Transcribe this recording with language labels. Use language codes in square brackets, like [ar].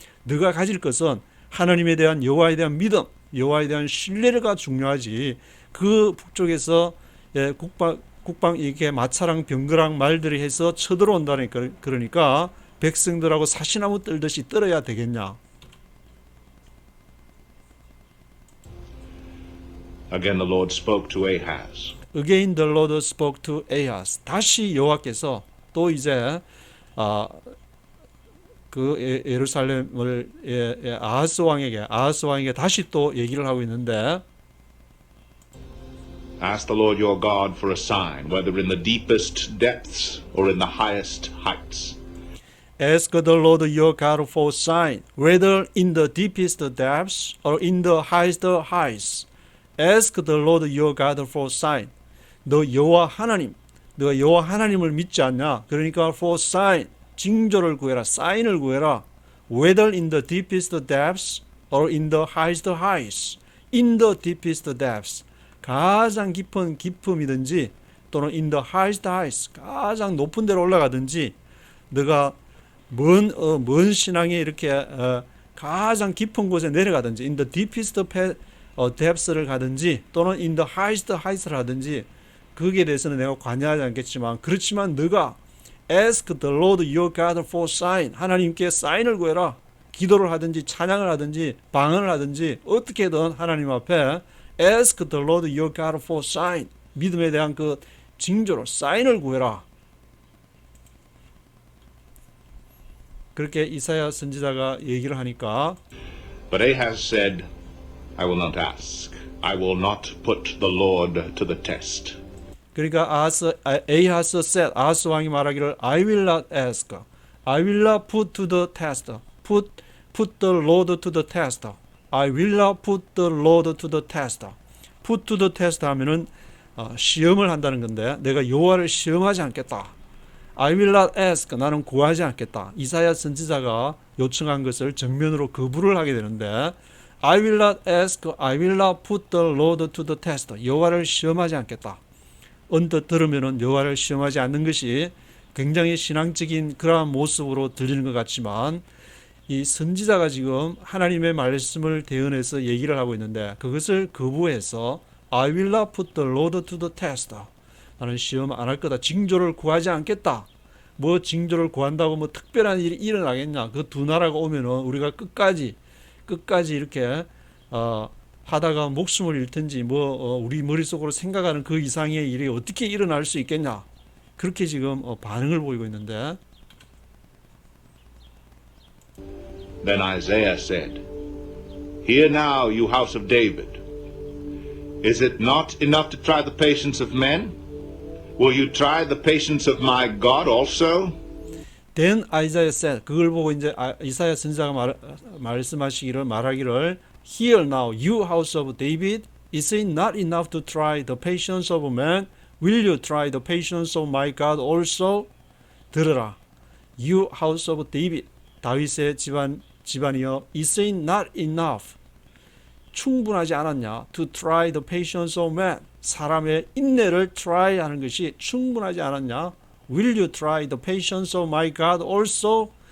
[ko] 너가 가질 것은 하나님에 대한 여호와에 대한 믿음, 여호와에 대한 신뢰가 중요하지. 그 북쪽에서 국방 이렇게 마차랑 병거랑 말들이 해서 쳐들어온다니까 그러니까 백성들하고 사시나무 떨듯이 떨어야 되겠냐? [en] Again the Lord spoke to Ahaz. Again the Lord spoke to Ahaz. [ko] 다시 여호와께서 또 이제 그 예루살렘을 아하스 왕에게 다시 또 얘기를 하고 있는데 [en] Ask the Lord your God for a sign, whether in the deepest depths or in the highest heights. Ask the Lord your God for a sign, whether in the deepest depths or in the highest heights. Ask the Lord your God for a sign. [ko] 너 여호와 하나님을 믿지 않냐? 그러니까 [en] for a sign, [ko] 징조를 구해라, 사인을 구해라. [en] Whether in the deepest depths or in the highest heights. In the deepest depths, [ko] 가장 깊은 깊음이든지 또는 [en] in the highest heights, [ko] 가장 높은 데로 올라가든지 너가 먼 신앙에 이렇게 가장 깊은 곳에 내려가든지 in the deepest depths를 가든지 또는 in the highest heights를 하든지 거기에 대해서는 내가 관여하지 않겠지만 그렇지만 너가 [en] ask the Lord your God for sign [ko] 하나님께 사인을 구해라. 기도를 하든지 찬양을 하든지 방언을 하든지 어떻게든 하나님 앞에 [en] ask the Lord your God for sign [ko] 믿음에 대한 그 징조로 사인을 구해라. 그렇게 이사야 선지자가 얘기를 하니까 [en] But Ahaz said, I will not ask. I will not put the Lord to the test. [ko] 그러니까 아하스 왕이 말하기를 [en] I will not ask. I will not put to the test. put the Lord to the test. I will not put the Lord to the test. put to the test [ko] 하면은 시험을 한다는 건데 내가 여호와를 시험하지 않겠다. [en] I will not ask. [ko] 나는 구하지 않겠다. 이사야 선지자가 요청한 것을 정면으로 거부를 하게 되는데 [en] I will not ask. I will not put the Lord to the test. [ko] 여호와를 시험하지 않겠다. 언뜻 들으면은 여호와를 시험하지 않는 것이 굉장히 신앙적인 그러한 모습으로 들리는 것 같지만 이 선지자가 지금 하나님의 말씀을 대언해서 얘기를 하고 있는데 그것을 거부해서 [en] I will not put the Lord to the test. [ko] 나는 시험 안 할 거다. 징조를 구하지 않겠다. 뭐 징조를 구한다고 뭐 특별한 일이 일어나겠냐. 그 두 나라가 오면은 우리가 끝까지 이렇게 하다가 목숨을 잃든지 우리 머릿속으로 생각하는 그 이상의 일이 어떻게 일어날 수 있겠냐. 그렇게 지금 반응을 보이고 있는데 [en] Then Isaiah said, Hear now, you house of David. Is it not enough to try the patience of men? Will you try the patience of my God also? Then Isaiah said, [ko] 그걸 보고 이제 이사야 선지자가 말하기를 [en] Hear now, you house of David. Is it not enough to try the patience of man? Will you try the patience of my God also? [ko] 들으라, [en] you house of David. [ko] 다윗의 집안이여, [en] is it not enough? [ko] 충분하지 않았냐? [en] To try the patience of man. [ko] 사람의 인내를 try 하는 것이 충분하지 않았냐? [en] Will you try the patience of my God also?